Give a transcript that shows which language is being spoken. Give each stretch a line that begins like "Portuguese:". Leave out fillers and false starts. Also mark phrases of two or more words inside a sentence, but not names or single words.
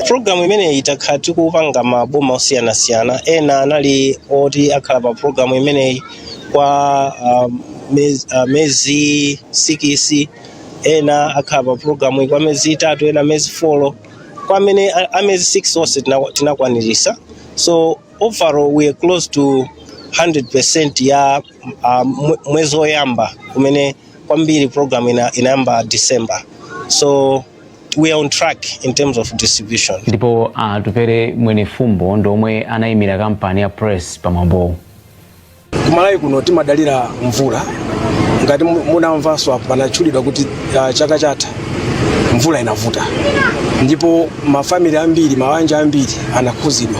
Nyanja: Programu imeneyi itakhala tikupanga maboma osiyanasiyana, ena anali oti akhala pa programu imeneyi kwa mezi 6, ena akhala pa programu kwa mezi 3, ena mezi 4, kwa amene amezi 6 onse tinakwanirisa.
English: So overall we are close to 100%
Nyanja: ya mwezi oyamba kumene kwambiri program inayamba December.
English: So we are on track in terms of distribution.
Nyanja: Ndipo tupere mwene fumbo ndomwe anayimira kampani ya Press pamambo. Kumalawi kuno timadalira mvula, ngati munamvaso apa panachulidwa kuti chaka chatha mvula inavuta, ndipo mafamili ambiri mabanja ambiri anakhuzidwa.